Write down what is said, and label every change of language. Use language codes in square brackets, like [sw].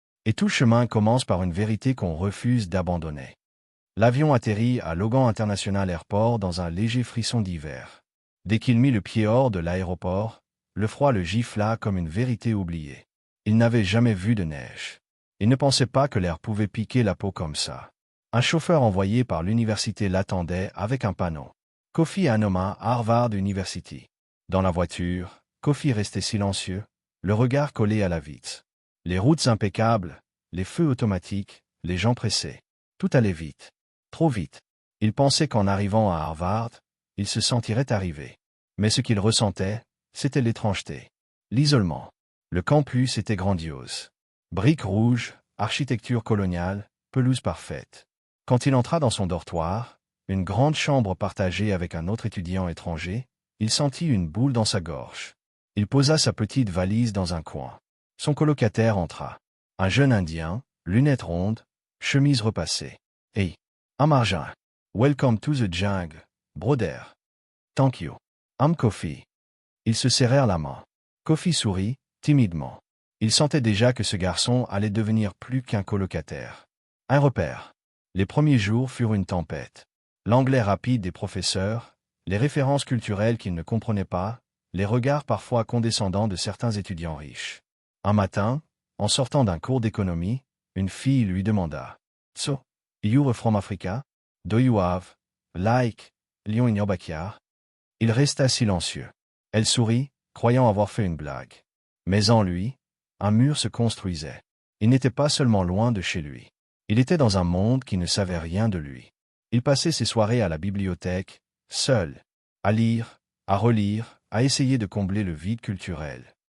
[fr] Et tout chemin commence par une vérité qu'on refuse d'abandonner. » L'avion atterrit à Logan International Airport dans un léger frisson d'hiver. Dès qu'il mit le pied hors de l'aéroport, le froid le gifla comme une vérité oubliée. Il n'avait jamais vu de neige. Il ne pensait pas que l'air pouvait piquer la peau comme ça. Un chauffeur envoyé par l'université l'attendait avec un panneau. Kofi Anoma, Harvard University. Dans la voiture, Kofi restait silencieux, le regard collé à la vitre. Les routes impeccables, les feux automatiques, les gens pressés. Tout allait vite. Trop vite. Il pensait qu'en arrivant à Harvard, il se sentirait arrivé. Mais ce qu'il ressentait, c'était l'étrangeté. L'isolement. Le campus était grandiose. Briques rouges, architecture coloniale, pelouse parfaite. Quand il entra dans son dortoir, une grande chambre partagée avec un autre étudiant étranger, il sentit une boule dans sa gorge. Il posa sa petite valise dans un coin. Son colocataire entra. Un jeune Indien, lunettes rondes, chemise repassée. [en] Hey, Amarjan. Welcome to the jungle, brother. Thank you. I'm Kofi. [fr] Ils se serrèrent la main. Kofi sourit, timidement. Il sentait déjà que ce garçon allait devenir plus qu'un colocataire. Un repère. Les premiers jours furent une tempête. L'anglais rapide des professeurs, les références culturelles qu'il ne comprenait pas, les regards parfois condescendants de certains étudiants riches. Un matin, en sortant d'un cours d'économie, une fille lui demanda « [en] So, you're from Africa? Do you have, like, lion in your backyard ?» [fr] Il resta silencieux. Elle sourit, croyant avoir fait une blague. Mais en lui, un mur se construisait. Il n'était pas seulement loin de chez lui. Il était dans un monde qui ne savait rien de lui. Il passait ses soirées à la bibliothèque, seul, à lire, à relire, à essayer de combler le vide culturel.